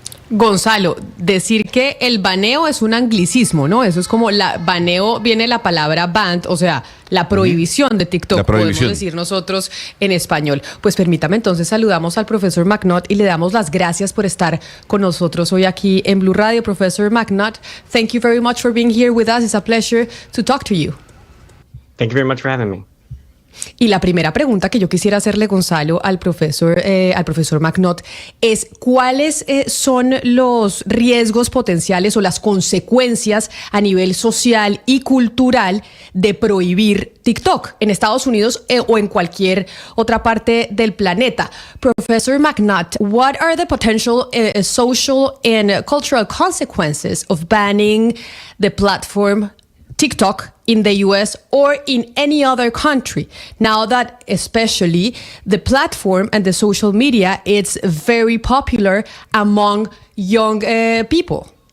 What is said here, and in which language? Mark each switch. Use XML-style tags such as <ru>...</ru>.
<es>Gonzalo, decir que el baneo es un anglicismo, ¿no? Eso es como baneo viene la palabra banned, o sea, la prohibición de TikTok, podemos decir nosotros en español. Pues permítame entonces saludamos al profesor McNutt y le damos las gracias por estar con nosotros hoy aquí en Blu Radio.</es> <en>Professor McNutt, thank you very much for being here with us. It's a pleasure to talk to you. Thank you very much for having me.</en> <es>Y la primera pregunta que yo quisiera hacerle, Gonzalo, al profesor McNutt, es ¿cuáles son los riesgos potenciales o las consecuencias a nivel social y cultural de prohibir TikTok en Estados Unidos o en cualquier otra parte del planeta?</es> <en>Professor McNutt, what are the potential social and cultural consequences of banning the platform TikTok in the US or in any other country, now that especially the platform and the social media, it's very popular among young people?</en>